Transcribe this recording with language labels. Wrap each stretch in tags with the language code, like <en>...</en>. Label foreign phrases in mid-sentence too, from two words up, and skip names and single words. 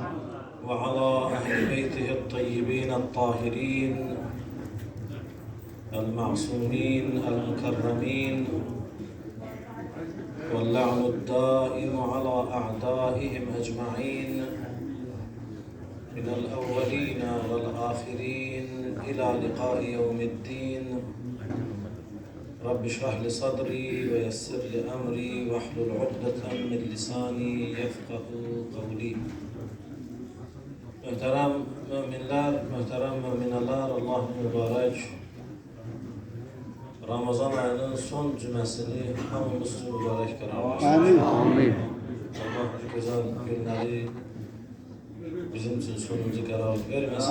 <ar>وعلى أهل بيته الطيبين الطاهرين المعصومين المكرمين، واللعن الدائم على أعدائهم أجمعين من الأولين والآخرين إلى لقاء يوم الدين. رب اشرح لي صدري ويسر لي أمري واحلل عقدة من لساني يفقه قولي.</ar> <az>Muhterem müminler, muhterem mümineler, Allah mübarek Ramazan ayının son cümlesini hamımız için mübarek karar versin. Amin. Amin. Allah bu güzel günleri bizim için sonuncu karar vermesin.</az>